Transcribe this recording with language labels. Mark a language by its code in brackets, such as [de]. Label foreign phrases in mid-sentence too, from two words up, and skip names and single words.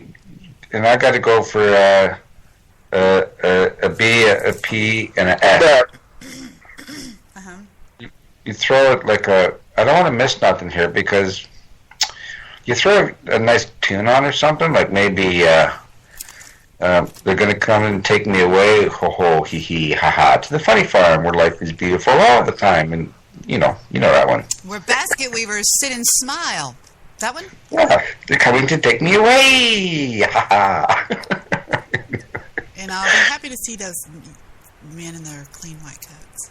[en] And I got to go for a B, a P, and an F. You throw it like a... I don't want to miss nothing here because you throw a nice tune on or something, like maybe they're going to come and take me away, ho ho, hee hee, ha ha, to the funny farm where life is beautiful all the time. And you know that one. Where basket weavers sit and smile. That one? Yeah, they're coming to take me away, ha ha. And I'll be happy to see those men in their clean white coats.